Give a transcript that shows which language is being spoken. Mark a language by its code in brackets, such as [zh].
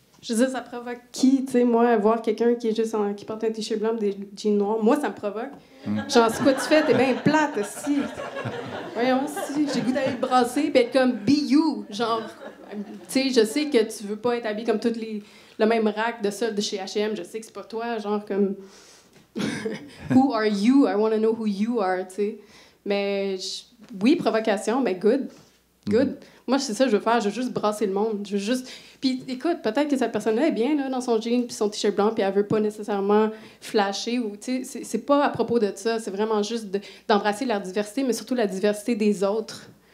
[fr] Je veux dire, ça provoque qui? Tu sais, moi, voir quelqu'un qui est juste qui porte un t-shirt blanc et des jeans noirs, moi, ça me provoque. Genre, c'est quoi tu fais? T'es bien plate, aussi. Voyons, si, j'ai goût d'aller le brasser et être comme « [en] be you ». [fr] Genre, tu sais, je sais que tu veux pas être habillé comme toutes le même rack de soldes de chez H&M. Je sais que c'est pas toi, genre, comme... [en] Who are you? I want to know who you are, [fr] tu sais. Mais oui, provocation, mais good. Moi, c'est ça que je veux faire. Je veux juste brasser le monde. Je veux juste... Puis écoute, peut-être que cette personne-là est bien là, dans son jean puis son t-shirt blanc puis elle veut pas nécessairement flasher ou, tu sais, c'est pas à propos de ça. C'est vraiment juste d'embrasser la diversité, mais surtout la diversité des autres.